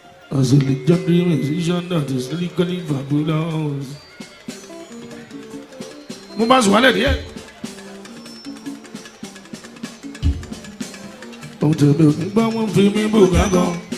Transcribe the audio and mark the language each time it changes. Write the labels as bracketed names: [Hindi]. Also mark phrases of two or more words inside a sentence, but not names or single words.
[English] As a legendary musician that is lyrically fabulous. [Yoruba] Mo bá sùn wálẹ̀ díẹ̀. Ohun tèmi ò ní gbọ́, wọ́n fi mí bò gágan.